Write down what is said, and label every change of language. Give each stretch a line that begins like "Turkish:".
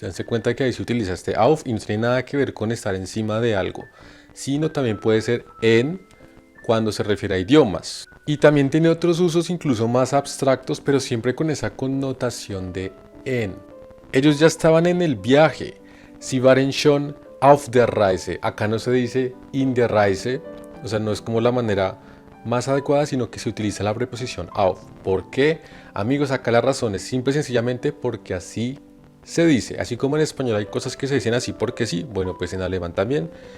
Spanish: Dense cuenta que ahí se utiliza este auf y no tiene nada que ver con estar encima de algo, sino también puede ser en cuando se refiere a idiomas. Y también tiene otros usos incluso más abstractos, pero siempre con esa connotación de en. Ellos ya estaban en el viaje.
German: Sie waren schon auf der Reise.
Spanish: Acá no se dice
German: in der Reise,
Spanish: o sea, no es como la manera más adecuada, sino que se utiliza la preposición auf. ¿Por qué? Amigos, acá la razón es simple y sencillamente porque así se dice. Así como en español hay cosas que se dicen así porque sí, bueno, pues en alemán también.